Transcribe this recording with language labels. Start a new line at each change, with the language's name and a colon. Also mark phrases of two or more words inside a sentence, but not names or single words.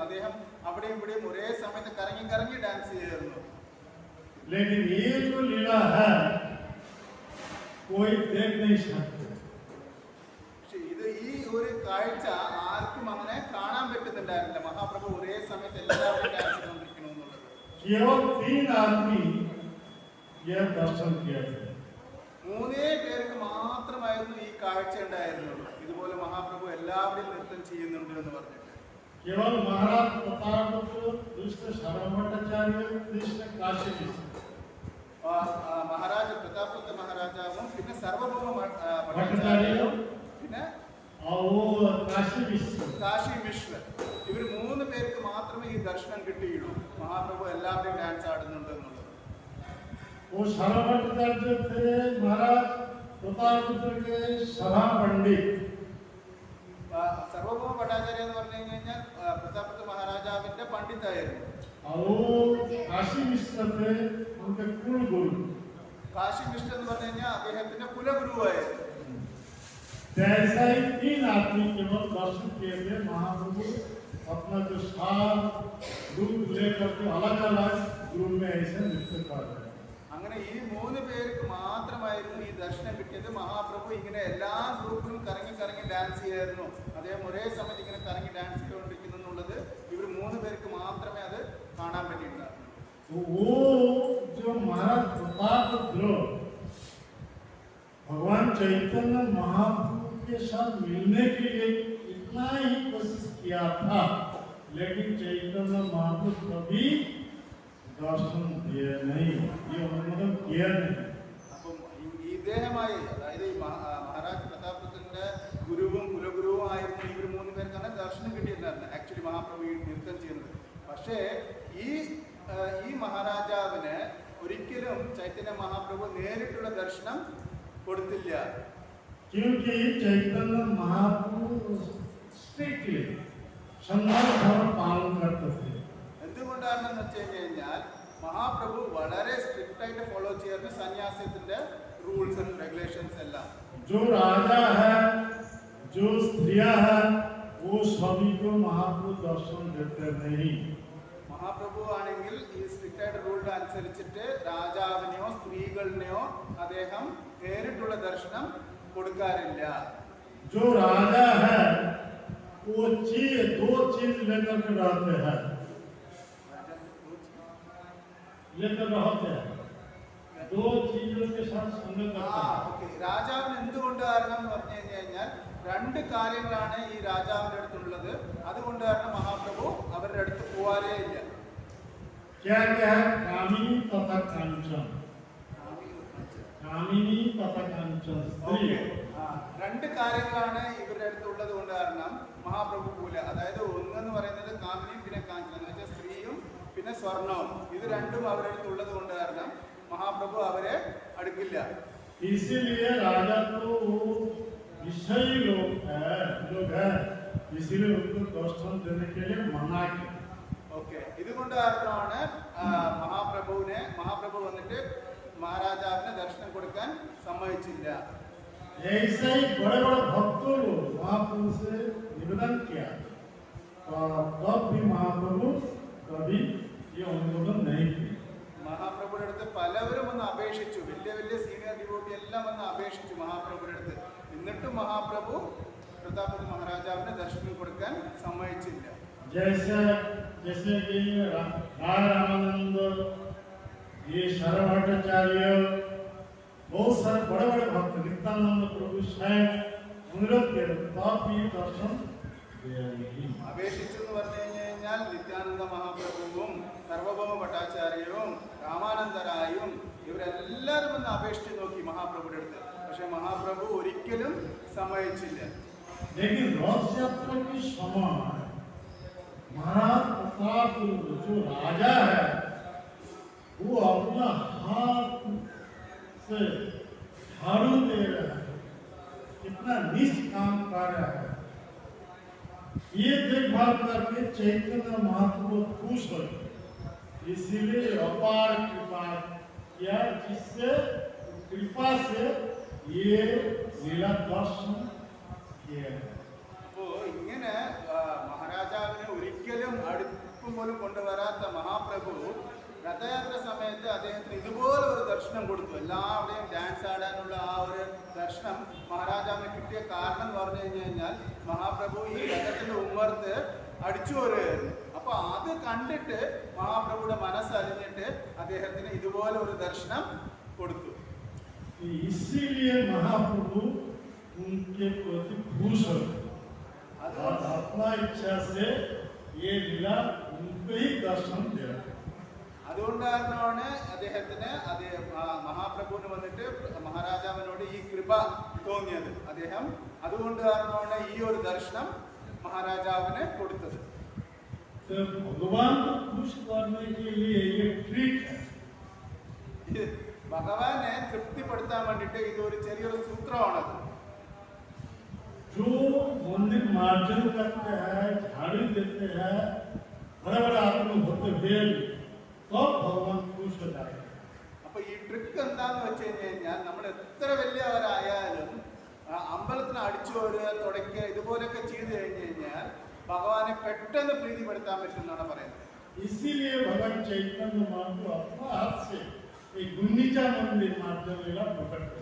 Malayalam: അദ്ദേഹം അവിടെയും ഇവിടെയും ഒരേ സമയത്ത് കറങ്ങി കറങ്ങി ഡാൻസ് ചെയ്യായിരുന്നു.
Hindi: लेकिन ये जो लीला है कोई देख नहीं सकते।
Malayalam: പക്ഷെ ഇത് ഈ ഒരു കാഴ്ച ആർക്കും അങ്ങനെ കാണാൻ പറ്റുന്നുണ്ടായിരുന്നില്ല. മഹാപ്രഭു ഒരേ സമയത്ത് എല്ലാവരും ഡാൻസ് ചെയ്തുകൊണ്ടിരിക്കണം എന്നുള്ളത്.
Hindi: केवल 3 आदमी यह दर्शन किया थे।
Malayalam: 3 പേർക്ക് മാത്രമായിരുന്നു ഈ കാഴ്ച ഉണ്ടായിരുന്നുള്ളൂ. ഇതുപോലെ മഹാപ്രഭു എല്ലാവരും നൃത്തം ചെയ്യുന്നുണ്ട് എന്ന് പറഞ്ഞിട്ട്.
Hindi: केवल महाराज प्रतापपुत्र, कृष्ण शरभट्टाचार्य, कृष्ण काशी विश्व,
Malayalam: മഹാരാജ പ്രതാപപുത്ര മഹാരാജാവും പിന്നെ സർവഭൗമ भट्टाचार्य ഭട്ടാചാര്യരും പിന്നെ
Hindi: और वो काशी विश्व,
Malayalam: കാശി മിശ്ര, ഇവർ 3 പേർക്ക് മാത്രമേ ഈ ദർശനം കിട്ടിയുള്ളൂ. മഹാപ്രഭു എല്ലാവരും ഡാൻസ് ആടുന്നുണ്ട് എന്നുള്ളത്.
Hindi: वो शरभट्टाचार्य थे महाराज प्रतापपुत्र के सभा पंडित।
Malayalam: സർവഭൗമ ഭട്ടാചാര്യ എന്ന് പറഞ്ഞു കഴിഞ്ഞാൽ പ്രതാപപുത്ര മഹാരാജാവിന്റെ പണ്ഡിതായിരുന്നു.
Hindi: और वो काशी विश्व थे उनके कुल गुरु।
Malayalam: കാശി മിശ്ര എന്ന് പറഞ്ഞു കഴിഞ്ഞാൽ അദ്ദേഹത്തിന്റെ കുലഗുരുവായിരുന്നു.
Hindi: ऐसा ही 3 आदमी केवल दर्शन किए थे। महाप्रभु अपना जो 7 ग्रुप लेकर के अलग अलग ग्रुप में ऐसे नृत्य कर रहे हैं।
Malayalam: അങ്ങനെ ഈ 3 പേർക്ക് മാത്രമായിരുന്നു ഈ ദർശനം കിട്ടിയത്. മഹാപ്രഭു ഇങ്ങനെ എല്ലാ ഗ്രൂപ്പിലും കറങ്ങി കറങ്ങി ഡാൻസ് ചെയ്യായിരുന്നു. അദ്ദേഹം ഒരേ സമയത്ത് ഇങ്ങനെ കറങ്ങി ഡാൻസ് ചെയ്തുകൊണ്ടിരിക്കുന്നു എന്നുള്ളത് ഇവർ 3 പേർക്ക് മാത്രമേ അത് കാണാൻ പറ്റിയിട്ടുണ്ടായിരുന്നു.
Hindi: वो जो महाराज प्रतापरुद्र भगवान चैतन्य महाप्रभु के साथ मिलने के लिए इतना ही कोशिश किया था, लेकिन चैतन्य महाप्रभु कभी दर्शन दिए नहीं, ये उन्होंने किया नहीं।
Malayalam: അപ്പം ഇദ്ദേഹമായി, അതായത് ഈ മഹാരാജ് പ്രതാപപുത്രന്റെ ഗുരുവും കുലഗുരുവും ആയിരുന്നു ഇവർ 3 പേർക്കാണ് ദർശനം കിട്ടിയിട്ടുണ്ടായിരുന്നത് ആക്ച്വലി മഹാപ്രഭു ഈ നൃത്തം ചെയ്യുന്നത്. പക്ഷേ ഈ മഹാരാജാവിന് ഒരിക്കലും ചൈതന്യ മഹാപ്രഭു നേരിട്ടുള്ള ദർശനം കൊടുത്തില്ല.
Hindi: क्योंकि चैतन्य महाप्रभु स्ट्रिक्टली संघर्ष धर्म पालन करते थे।
Malayalam: എന്തുകൊണ്ടാണെന്ന് വെച്ച് കഴിഞ്ഞാൽ മഹാപ്രഭു വളരെ സ്ട്രിക്റ്റ് ആയിട്ട് ഫോളോ ചെയ്യുന്ന സന്യാസത്തിന്റെ
English: rules and regulations
Malayalam: എല്ലാം.
Hindi: जो राजा है, जो स्त्रियां है, वो सभी को महाप्रभु दर्शन देते नहीं.
Malayalam: മഹാപ്രഭു ആണെങ്കിൽ ഈ സ്ട്രിക്റ്റ് ആയിട്ട് റൂൾഡ് അനുസരിച്ചിട്ട് രാജാവിനെയോ സ്ത്രീകളിനെയോ അദ്ദേഹം നേരിട്ടുള്ള ദർശനം കൊടുക്കാറില്ല.
Hindi: जो राजा है वो दो चीज लेकर के रहते हैं, दो चीजों के साथ संगत करते हैं.
Malayalam: രാജാവിന് എന്തുകൊണ്ട് കാരണം എന്ന് പറഞ്ഞു കഴിഞ്ഞാൽ രണ്ട് കാര്യങ്ങളാണ് ഈ രാജാവിന്റെ അടുത്തുള്ളത്. അതുകൊണ്ട് കാരണം മഹാപ്രഭു അവരുടെ അടുത്ത് പോവാറേ ഇല്ല.
Hindi: क्या क्या है? कामिनी तथा कांचन. कामिनी तथा कांचन स्त्री.
Malayalam: രണ്ട് കാര്യങ്ങളാണ് ഇവരുടെ അടുത്തുള്ളത് കൊണ്ട് കാരണം മഹാപ്രഭു പോല. അതായത് ഒന്നെന്ന് പറയുന്നത് കാമിനിയും പിന്നെ കാഞ്ചനം എന്ന് വെച്ചാൽ സ്ത്രീയും പിന്നെ സ്വർണവും. ഇത് രണ്ടും അവരുടെ അടുത്തുള്ളത് കൊണ്ട് കാരണം മഹാപ്രഭു അവരെ അടുക്കില്ല.
Hindi: इसीलिए राजा तो विषयी लोग है, इसीलिए उनको दर्शन देने के लिए मना किया.
Malayalam: ഓക്കെ, ഇതുകൊണ്ട് കാരണമാണ് മഹാപ്രഭു വന്നിട്ട് മഹാരാജാവിന് ദർശനം കൊടുക്കാൻ സമ്മതിച്ചില്ല.
Hindi: ऐसे ही बड़े बड़े भक्तों लोग महाप्रभु से निवेदन किया, तब भी महाप्रभु कभी ये अनुमोदन नहीं किया.
Malayalam: മഹാപ്രഭുയുടെ അടുത്ത് പലവരും വന്ന് അപേക്ഷിച്ചു, വലിയ വലിയ
English: senior devotee
Malayalam: എല്ലാം വന്ന് അപേക്ഷിച്ചു മഹാപ്രഭുയുടെ അടുത്ത്. എന്നിട്ടും മഹാപ്രഭു പ്രതാപതി മഹാരാജാവിന് ദർശനം കൊടുക്കാൻ സമ്മതിച്ചില്ല.
Hindi: जैसे कि रामानंद, ये शरभट्टाचार्य, बहुत सारे बड़े बड़े भक्त, नित्यानंद प्रभु स्वयं अनुरोध किए, तब भी दर्शन
Malayalam: അപേക്ഷിച്ചു എന്ന് പറഞ്ഞു കഴിഞ്ഞാൽ നിത്യാനന്ദ മഹാപ്രഭുവും സർവഭൗമ ഭട്ടാചാര്യവും രാമാനന്ദരായും ഇവരെല്ലാവരും വന്ന് അപേക്ഷിച്ച് നോക്കി മഹാപ്രഭുയുടെ അടുത്ത്. പക്ഷെ മഹാപ്രഭു ഒരിക്കലും സമ്മതിച്ചില്ല.
Hindi: लेकिन रथ यात्रा के समय महाराज प्रताप जो राजा है वो अपना हाथ से झाड़ू दे रहा है, कितना निष्काम कार्य है. ये देखभाल करके चैतन्य महाप्रभु खुश हो, इसीलिए अपार कृपा किया, जिससे कृपा से ये लीला दर्शन किया.
Malayalam: അപ്പോ ഇങ്ങനെ മഹാരാജാവിനെ ഒരിക്കലും അടുപ്പം പോലും കൊണ്ടുവരാത്ത മഹാപ്രഭു രഥയാത്ര സമയത്ത് അദ്ദേഹത്തിന് ഇതുപോലെ ഒരു ദർശനം കൊടുത്തു. എല്ലാവരുടെയും ഡാൻസ് ആടാനുള്ള ആ ഒരു ദർശനം മഹാരാജാവിന് കിട്ടിയ കാരണം എന്ന് പറഞ്ഞു കഴിഞ്ഞാൽ മഹാപ്രഭു ഈ രഥത്തിന്റെ ഉമ്മർത്ത് അടിച്ചു വരുമായിരുന്നു. അപ്പൊ അത് കണ്ടിട്ട് മഹാപ്രഭുയുടെ മനസ്സറിഞ്ഞിട്ട് അദ്ദേഹത്തിന് ഇതുപോലെ ഒരു ദർശനം കൊടുത്തു.
Hindi: इसीलिए महाप्रभु उनके प्रति खुश हो, अपना इच्छा से ये लीला उनको ही दर्शन दिया.
Malayalam: അതുകൊണ്ട് കാരണമാണ് അദ്ദേഹത്തിന് മഹാപ്രഭുവിന് വന്നിട്ട് മഹാരാജാവിനോട് ഈ കൃപ തോന്നിയത്. അദ്ദേഹം അതുകൊണ്ട് കാരണമാണ് ഈ ഒരു ദർശനം മഹാരാജാവിന് കൊടുത്തത്.
Hindi: भगवान को खुश करने के लिए ये ट्रिक है.
Malayalam: ഭഗവാനെ തൃപ്തിപ്പെടുത്താൻ വേണ്ടിട്ട് ഇതൊരു ചെറിയൊരു സൂത്രമാണത്.
Hindi: जो मंदिर मार्जन करते हैं, झाड़ू देते हैं, बड़े बड़े आदमी होते हुए तब भगवान खुश हो जाएगा.
Malayalam: അപ്പൊ ഈ ട്രിക്ക് എന്താന്ന് വെച്ച് കഴിഞ്ഞാൽ നമ്മൾ എത്ര വലിയവരായാലും അമ്പലത്തിന് അടിച്ചു വരിക തുടയ്ക്കുക ഇതുപോലൊക്കെ ചെയ്തു കഴിഞ്ഞു കഴിഞ്ഞാൽ ഭഗവാനെ പെട്ടെന്ന് പ്രീതിപ്പെടുത്താൻ പറ്റും എന്നാണ് പറയുന്നത്.
Hindi: इसीलिए भगवान चैतन्य महाप्रभु अपना हाथ से एक गुंडीचा मंदिर मार्जन लीला प्रकट कर.